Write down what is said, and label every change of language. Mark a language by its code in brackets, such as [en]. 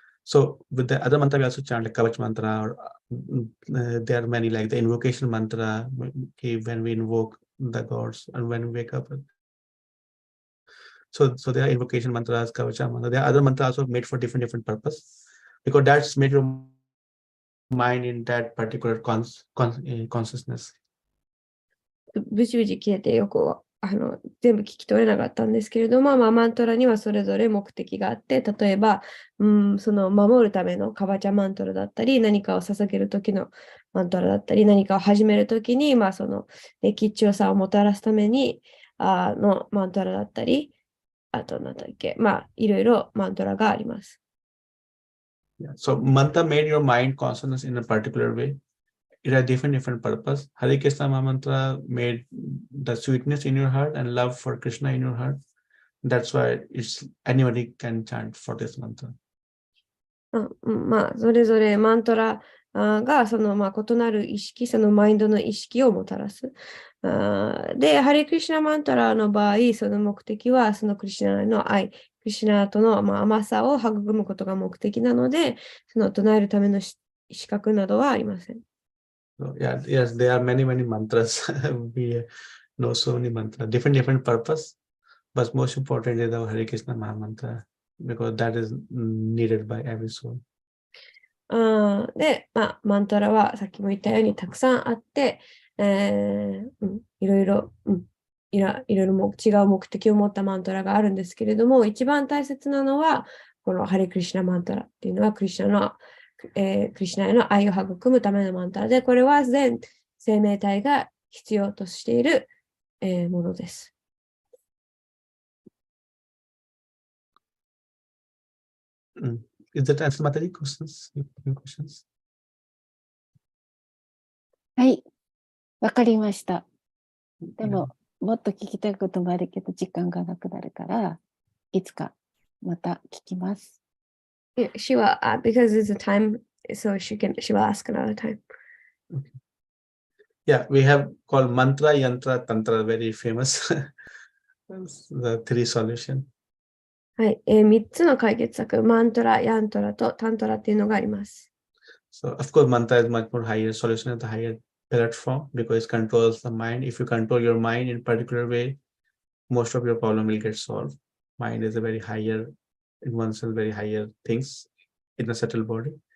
[en] So with the other mantra, we also chant like Kavach mantra, or there are many like the invocation mantra, when we invoke the gods and when we wake up. So there are invocation mantras, Kavacha mantra. There are other mantras also made for different purpose, because that's made your mind in that particular consciousness. [ja] ブチブチ消えてよく全部聞き取れなかったんですけれども、マントラにはそれぞれ目的があって、例えば、その守るためのカバチャマントラだったり、何かを捧げるときのマントラだったり、何かを始めるときに、その吉祥さをもたらすためにのマントラだったり、あと何だっけ、いろいろマントラがあります。 [en] Yeah. So mantra made your mind consciousness in a particular way. It has different purpose. Hare Krishna Mahamantra made the sweetness in your heart and love for Krishna in your heart. That's why anybody can chant for this mantra. [ja] それぞれマントラがその異なる意識、そのマインドの意識をもたらす。で、ハレクリシュナマントラの場合、その目的はそのクリシュナの愛、クリシュナとの甘さを育むことが目的なので、その唱えるための資格などはありません。 [en] So, yes, there are many mantras. We know so many mantras, different purpose. But most important is our Hare Krishna Mahamantra, because that is needed by every soul. [ja] で、マントラはさっきも言ったようにたくさんあって、いろいろ違う目的を持ったマントラがあるんですけれども、一番大切なのは、このハレクリシュナマントラっていうのはクリシュナへの愛を育むためのマントラで、これは全生命体が必要としている、ものです。 [en] Is that answer Mataji questions? Your questions? [ja] はい、わかりました。でも、もっと聞きたいこともあるけど、時間がなくなるから、いつかまた聞きます。 [en] She will, because it's a time, so she will ask another time. Okay. Yeah, we have called mantra, yantra, tantra, very famous. The three solution. [ja] はい、3つの解決策、マントラ、ヤントラとタントラっていうのがあります。 [en] So, of course, mantra is much more higher solution at the higher platform, because it controls the mind. If you control your mind in a particular way, most of your problem will get solved. Mind is a very higher, in oneself, very higher things in the subtle body.